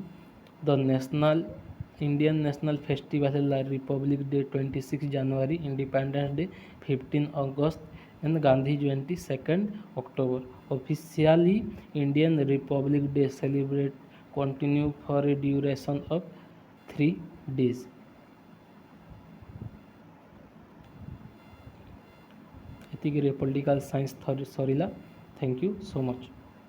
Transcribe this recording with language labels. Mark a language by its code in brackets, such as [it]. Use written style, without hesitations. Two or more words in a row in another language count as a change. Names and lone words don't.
[en] The Indian national festival है Republic Day 26 January, Independence Day 15 August and Gandhi Jayanti 2nd October. Officially, Indian Republic Day celebrate continue for a duration of 3 days. ଏତିକିରେ political science ସରିଲା. thank you so much.